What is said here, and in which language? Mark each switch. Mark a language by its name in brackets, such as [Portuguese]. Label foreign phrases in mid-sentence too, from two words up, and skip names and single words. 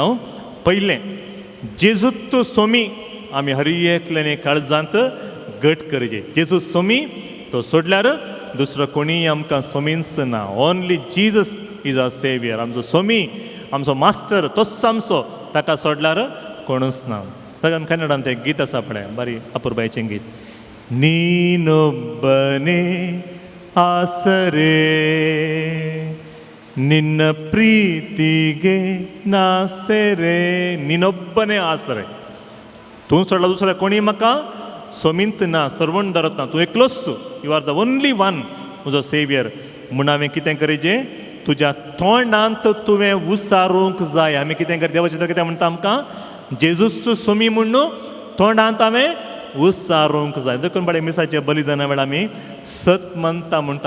[Konkani] पयलें जेजूत सोमी आमी हर एकल्यानी काळजांत घट करचे. जेजू सोमी तो सोडल्यार दुसरो कोणीय आमकां सोमींच ना. [English] Only Jesus is our saviour. [Konkani] आमचो सोमी आमचो मास्टर तोच आमचो ताका सोडल्यार कोणूच ना. ताका कन्नडान तें गीत आसा पळय बरी अपुर्बायेचें गीत. [Kannada] ನೀನೊಬ್ಬನೇ ಆಸರೆ ನಿನ್ನ ಪ್ರೀತಿಗೆ ನಾಸರೆ. ನೀನೊಬ್ಬನೇ ಆಸರೆ. [Konkani] तूं सोडला दुसऱ्या कोणी म्हाका सोमींत ना सर्वण धरत ना. तूं एकलोच [English] you are the only one [Konkani] म्हजो सेवियर म्हूण हांवें कितें करीचें तुज्या तोंडांत तुवें उसारूंक जाय. आमी कितें करता देवाचें कितें म्हणटा आमकां जेजूच सोमी म्हूण न्हू तोंडांत हांवें उसारूंक जाय. देखून बाळे मिसाच्या बलिदाना वेळा आमी सत मानता म्हणटा.